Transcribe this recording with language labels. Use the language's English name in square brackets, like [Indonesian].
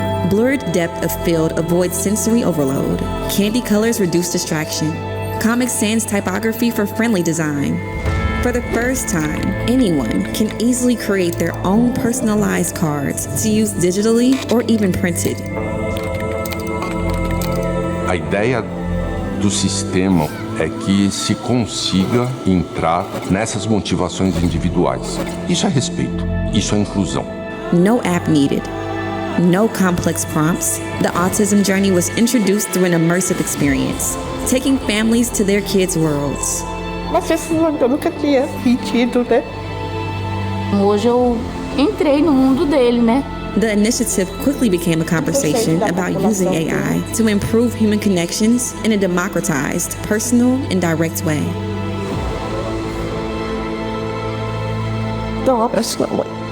[English] Blurred depth of field avoids sensory overload. Candy colors reduce distraction. Comic Sans typography for friendly design. For the first time, anyone can easily create their own personalized cards to use digitally or even printed. [Portuguese] A ideia do sistema é que se consiga entrar nessas motivações individuais. Isso é respeito, isso é inclusão. [English] No app needed. No complex prompts. The autism journey was introduced through an immersive experience, taking families to their kids' worlds. [Portuguese] Mas isso eu nunca tinha sentido, né? Hoje eu entrei no mundo dele, né? [English] The initiative quickly became a conversation about using AI to improve human connections in a democratized, personal, and direct way. [Portuguese] Não, abraço não, mãe.